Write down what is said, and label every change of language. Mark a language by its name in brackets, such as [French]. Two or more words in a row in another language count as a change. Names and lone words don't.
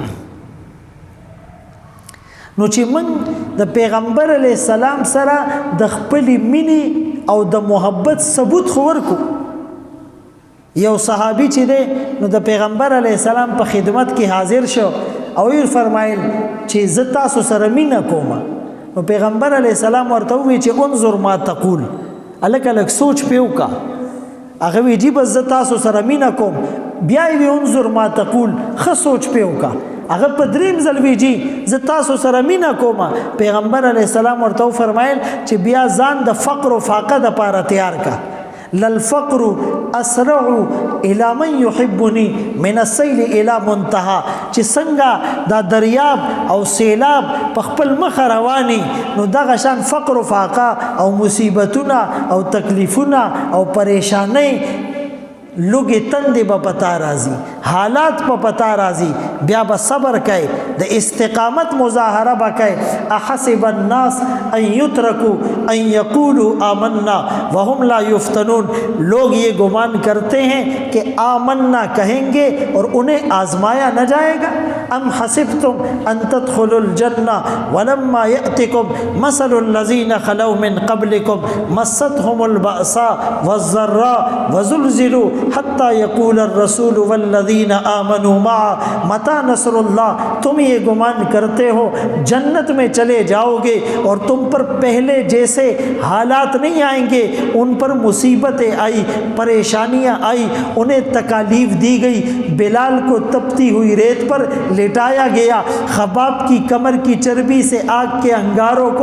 [Pashto] نو چې موږ د پیغمبر [Arabic] علیه السلام [Pashto] سره د خپلې مینې او د محبت ثبوت خو ورکو. یو صحابي چې دی نو د پیغمبر [Arabic] علیه السلام [Pashto] په خدمت کې حاضر شو او یې فرمایل چې زه تاسو سره مینه کوم. نو پیغمبر [Arabic] علیه السلام [Pashto] ورته وویل چې [Arabic] انظر ما تقول، [Pashto] هلکه لږ سوچ پې وکړه. هغه وی جی بس زه تاسو سره مینه کوم. بیا یې وی [Arabic] انظر ما تقول، [Pashto] ښه سوچ پې وکړه. هغه په دریم ځل وی جی زه تاسو سره مینه کوم. پیغمبر [Arabic] علیه السلام [Pashto] ورته وفرمایل چې بیا ځان د فقر و فاقه دپاره تیار کا. [Arabic] للفقر اسرع الى من يحبني من السيل الى منتهى، [Pashto] چې څنګه دا دریاب او سیلاب په خپل مخ رواني، نو دغه شان فقر و فاقه او مصیبتونه او تکلیفونه او پریشانۍ لوګي تندې به پتا راځي، حالات په پتا راځي، بیا به صبر کوي، د استقامت مظاهره به کوي. [Arabic] احسب الناس ان يتركوا ان يقولوا آمنا وهم لا يفتنون، [Urdu] لوگ یہ گمان کرتے ہیں کہ آمنا کہیں گے اور انہیں آزمایا نہ جائے گا. [Arabic] ام حسبتم ان تدخلوا الجنہ ولما يأتكم مثل الذين خلوا من قبلكم مستهم البأساء والضراء وزلزلوا حتی یقول الرسول والذین آمنوا معه متی نصر اللہ. [Urdu] تم یہ گمان کرتے ہو جنت میں چلے جاؤ گے اور تم پر پہلے جیسے حالات نہیں آئیں گے. ان پر مصیبتیں آئی، پریشانیاں آئی، انہیں تکالیف دی گئی. بلال کو تپتی ہوئی ریت پر لٹایا گیا، خباب کی کمر کی چربی سے آگ کے انگاروں کو